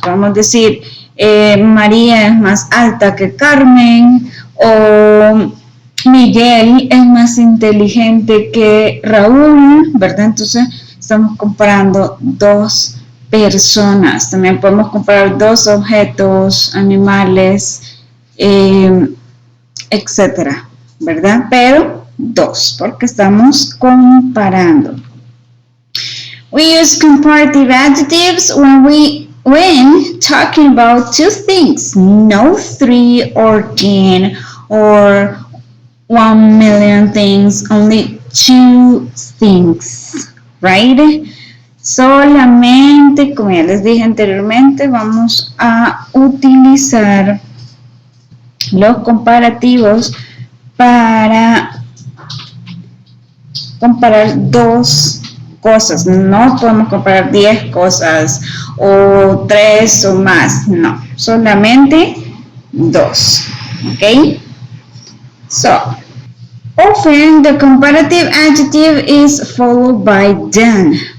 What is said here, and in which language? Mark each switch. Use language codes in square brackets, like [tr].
[es] Vamos a decir, María es más alta que Carmen o Miguel es más inteligente que Raúl, ¿verdad? Entonces estamos comparando dos personas. También podemos comparar dos objetos, animales, etcétera, ¿verdad? Pero dos, porque estamos comparando. [en] We use comparative adjectives when talking about two things, no 3 or 10 or 1 million things, only two things, right? [es] Solamente, como ya les dije anteriormente, vamos a utilizar los comparativos para comparar dos cosas. No podemos comparar 10 cosas o 3 o más, no, solamente dos, ¿ok? [en] So, often the comparative adjective is followed by than.